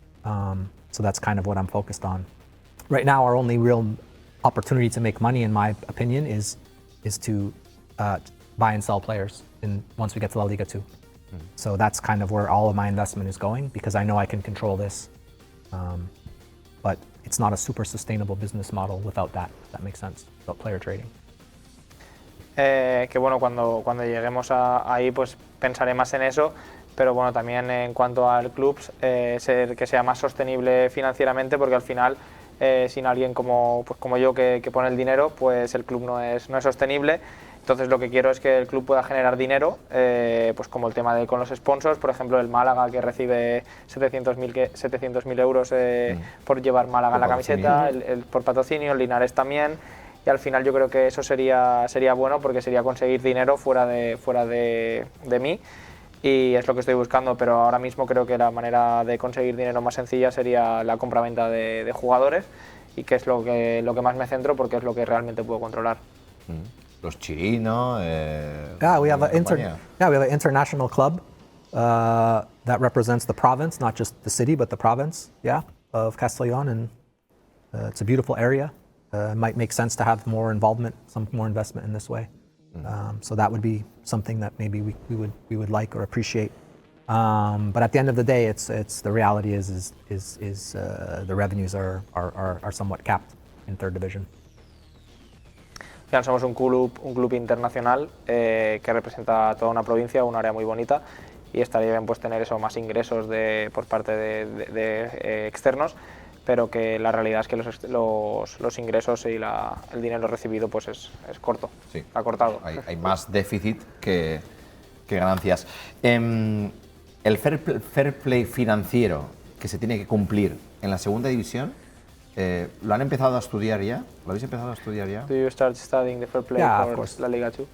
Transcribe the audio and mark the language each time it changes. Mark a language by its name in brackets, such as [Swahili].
[English] So that's kind of what I'm focused on. Right now, our only real opportunity to make money, in my opinion, is to buy and sell players once we get to La Liga 2. So that's kind of where all of my investment is going, because I know I can control this. But it's not a super sustainable business model without that, if that makes sense, without player trading. [Spanish] Que bueno, cuando lleguemos ahí pues pensaré más en eso, pero bueno, también en cuanto al club, que sea más sostenible financieramente, porque al final, sin alguien como yo que pone el dinero, pues el club no es sostenible. Entonces lo que quiero es que el club pueda generar dinero, pues como el tema con los sponsors, por ejemplo el Málaga, que recibe 700.000 euros por llevar Málaga en la camiseta, por patrocinio, el Linares también, y al final yo creo que eso sería bueno, porque sería conseguir dinero fuera de mí, y es lo que estoy buscando, pero ahora mismo creo que la manera de conseguir dinero más sencilla sería la compraventa de jugadores, y que es lo que más me centro, porque es lo que realmente puedo controlar. Los chirinos. [English] Yeah, we have an international club that represents the province, not just the city, but the province, of Castellón, and it's a beautiful area. It might make sense to have more involvement, some more investment in this way. So that would be something that maybe we would like or appreciate. But at the end of the day, it's the reality is the revenues are somewhat capped in third division. [Spanish] Al final somos un club internacional que representa a toda una provincia, un área muy bonita, y estaría bien pues tener eso, más ingresos por parte de externos, pero que la realidad es que los ingresos y el dinero recibido pues es corto, sí, acortado. Hay más déficit que ganancias. El fair play financiero que se tiene que cumplir en la segunda división, ¿lo han empezado a estudiar ya? ¿Lo habéis empezado a estudiar ya? [English] Do you start studying the fair play for la Liga 2?